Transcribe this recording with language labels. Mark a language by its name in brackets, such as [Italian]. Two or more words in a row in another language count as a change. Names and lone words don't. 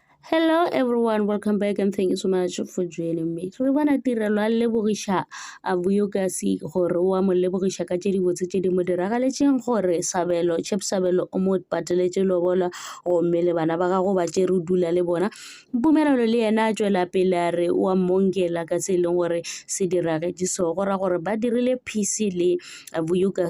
[English] Hello everyone, welcome back and thank you so much for joining me. [Northern Sotho] Re bona tirelo a lebogisha a Vuyokasi gore wa mo lebogisha ka tše di botse tše di mo diragaletseng gore Chep Sabelo o mo pateletše lobola gomme le bana ba gago ba tše re dula le bona. Mpumelelo le yena a tšwela pele a re wa mongela ka se e leng gore se diragetše so go ra gore ba dirile PC le Vuyokasi